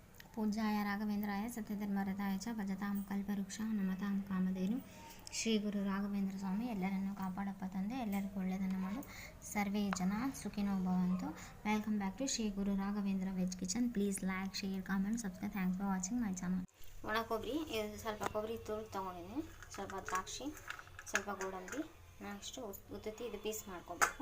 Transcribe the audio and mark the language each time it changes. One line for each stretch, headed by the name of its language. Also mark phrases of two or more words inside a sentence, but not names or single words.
Sanskrit: पूज्याय राघवेंद्राय सत्यधर्मरताय च भजतां कल्पवृक्ष नमतां कामधेनु
Kannada: ಶ್ರೀ ಗುರು ರಾಘವೇಂದ್ರ ಸ್ವಾಮಿ ಎಲ್ಲರನ್ನೂ ಕಾಪಾಡಪ್ಪ ತಂದೆ, ಎಲ್ಲರಿಗೂ ಒಳ್ಳೆಯದನ್ನು ಮಾಡು, ಸರ್ವೇ ಜನ ಸುಖಿನೋ ಭವಂತು.
English: welcome back to Sri Guru Raghavendra Veg Kitchen. please like, share, comment, subscribe. Thanks for watching my channel.
Kannada: ಒಣ ಕೊಬ್ಬರಿ, ಇದು ಸ್ವಲ್ಪ ಕೊಬ್ಬರಿ ತುರಿದು ತೊಗೊಂಡಿದ್ದೀನಿ, ಸ್ವಲ್ಪ ದ್ರಾಕ್ಷಿ, ಸ್ವಲ್ಪ ಗೋಡಂಬಿ, ನೆಕ್ಸ್ಟು ಉತ್ತುತ್ತಿ, ಇದು ಪೀಸ್ ಮಾಡ್ಕೋಬೇಕು.